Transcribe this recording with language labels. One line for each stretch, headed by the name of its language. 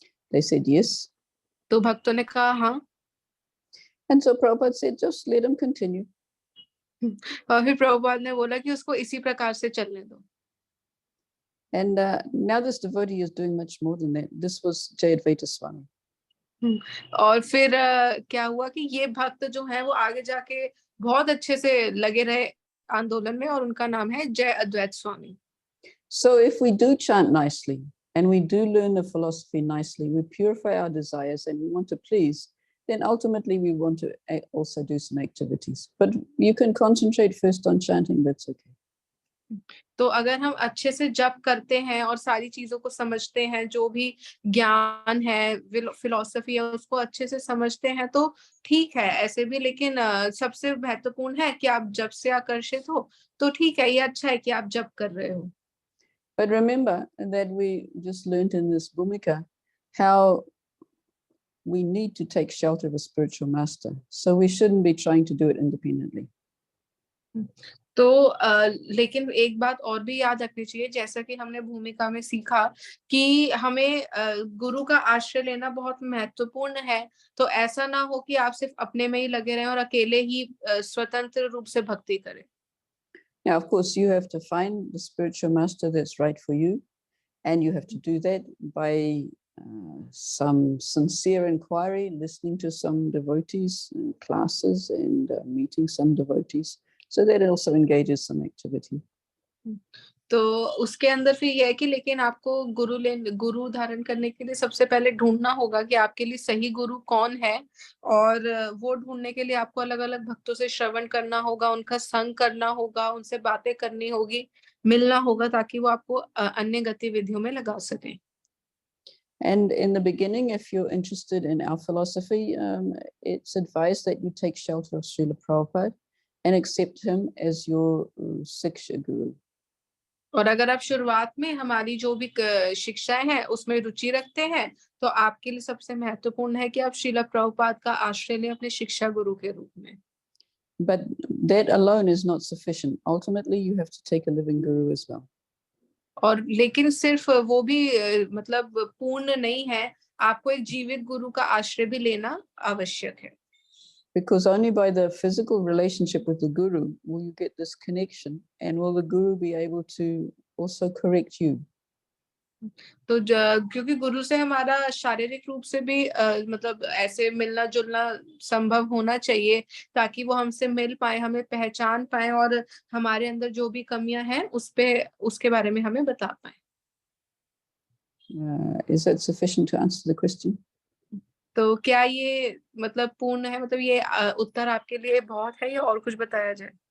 English: They said, yes.
Hindi: तो भक्तों ने कहा हाँ।
English: And so Prabhupada said, just let him continue.
Hindi: और फिर प्रभुपाद ने बोला कि उसको इसी प्रकार से चलने दो।
English: And now this devotee is doing much more than that. This was Jayadvaita Swami.
Hindi: और फिर क्या हुआ कि ये भक्त जो है वो आगे जाके बहुत अच्छे से लगे रहे आंदोलन में, और उनका नाम है जय अद्वैत स्वामी।
English: So if we do chant nicely and we do learn the philosophy nicely, we purify our desires and we want to please, then ultimately we want to also do some activities. But you can concentrate first on chanting, that's okay.
Hindi: तो अगर हम अच्छे से जप करते हैं और सारी चीजों को समझते हैं, जो भी ज्ञान है, फिलॉसफी है, उसको अच्छे से समझते हैं तो ठीक है ऐसे भी, लेकिन सबसे महत्वपूर्ण है कि आप जप से आकर्षित हो। तो ठीक है, ये अच्छा है कि आप जप कर रहे हो।
English: But remember that we just learned in this Bhumika how we need to take shelter of a spiritual master. So we shouldn't be trying to do it independently.
Hindi: तो लेकिन एक बात और भी याद रखनी चाहिए, जैसा कि हमने भूमिका में सीखा कि हमें गुरु का आश्रय लेना बहुत महत्वपूर्ण है। तो ऐसा ना हो कि आप सिर्फ अपने में ही लगे रहें और अकेले ही स्वतंत्र रूप से भक्ति करें।
English: Now, of course, you have to find the spiritual master that's right for you, and you have to do that by some sincere inquiry, listening to some devotees classes and meeting some devotees. So that also engages some activity.
Hindi: तो उसके अंदर फिर यह है कि लेकिन आपको गुरु धारण करने के लिए सबसे पहले ढूंढना होगा कि आपके लिए सही गुरु कौन है, और वो ढूंढने के लिए आपको अलग अलग भक्तों से श्रवण करना होगा, उनका संग करना होगा, उनसे बातें करनी होगी, मिलना होगा, ताकि वो आपको अन्य गतिविधियों में लगा सकें।
English: And in the beginning, if you're interested in our philosophy, it's advised that you take shelter of Srila Prabhupada and accept him as your Siksha Guru.
Hindi: और अगर आप शुरुआत में हमारी जो भी शिक्षाएं हैं उसमें रुचि रखते हैं, तो आपके लिए सबसे महत्वपूर्ण है कि आप श्रीला प्रभुपाद का आश्रय लें अपने शिक्षा गुरु के रूप में।
English: But that alone is not sufficient. Ultimately, you have to take a living guru as well.
Hindi: और लेकिन सिर्फ वो भी मतलब पूर्ण नहीं है, आपको एक जीवित गुरु का आश्रय भी लेना आवश्यक है।
English: Because only by the physical relationship with the guru will you get this connection, and will the guru be able to also correct you.
Hindi: तो क्योंकि गुरु से हमारा शारीरिक रूप से भी मतलब ऐसे मिलना जुलना संभव होना चाहिए, ताकि वो हमसे मिल पाए, हमें पहचान पाए और हमारे अंदर जो भी कमियां हैं उसके बारे में हमें बता पाए।
English: Is that sufficient to answer the question?
Hindi: तो क्या ये मतलब पूर्ण है, मतलब ये उत्तर आपके लिए बहुत है या और कुछ बताया जाए?